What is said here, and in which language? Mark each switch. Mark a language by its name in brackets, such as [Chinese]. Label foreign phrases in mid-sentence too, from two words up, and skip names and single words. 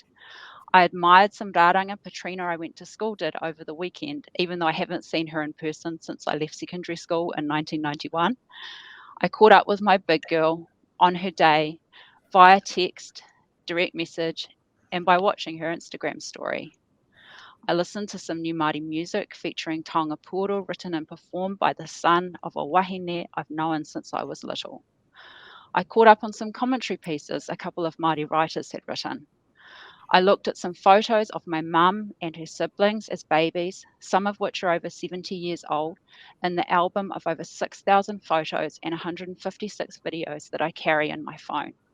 [English] I admired some rāranga Patrina I went to school did over the weekend, even though I haven't seen her in person since I left secondary school in 1991. I caught up with my big girl on her day via text, direct message, and by watching her Instagram story. I listened to some new Māori music featuring [Māori] taonga Porou [English] written and performed by the son of a wahine I've known since I was little. I caught up on some commentary pieces a couple of Māori writers had written. I looked at some photos of my mum and her siblings as babies, some of which are over 70 years old, in the album of over 6,000 photos and 156 videos that I carry in my phone.